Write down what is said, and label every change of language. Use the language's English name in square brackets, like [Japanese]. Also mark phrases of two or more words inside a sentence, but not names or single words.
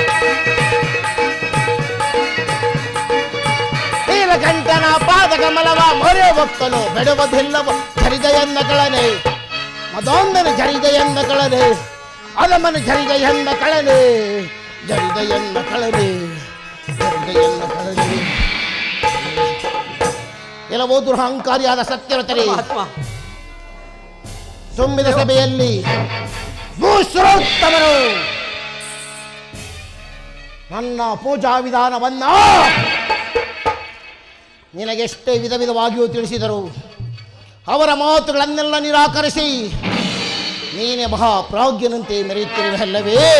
[Kannada] ನೀಲಕಂಠನ ಪಾದ ಕಮಲವ ಮರೆಯ ಒಕ್ಕನು ಬಿಡುವುದಿಲ್ಲವೋ ಜರಿದ ಹೆಣ್ಣ ಕಳನೆ ಅದೊಂದನ ಜರಿದ ಎಂದ ಕಳನೆ ಅದಮನ ಜರಿದ ಎಂದ ಕಳನೆ ಜರಿದ ಎಂದ ಕಳನೆ ಜರಿದ ಎಂದ ಕಳನೆ ಕೆಲವು ದುರಹಂಕಾರಿಯಾದ ಸತ್ಯವತರಿ ತುಂಬಿದ ಸಭೆಯಲ್ಲಿ ಭೂಶ್ರೋತ್ತಮರು ನನ್ನ ಪೂಜಾ ವಿಧಾನವನ್ನ ನಿನಗೆಷ್ಟೇ ವಿಧ ವಿಧವಾಗಿಯೂ ತಿಳಿಸಿದರು. ಅವರ ಮಾತುಗಳನ್ನೆಲ್ಲ ನಿರಾಕರಿಸಿ ನೀನೇ ಮಹಾಪ್ರಾಜ್ಞನಂತೆ ಮೆರೆಯುತ್ತಿರುವಲ್ಲವೇ?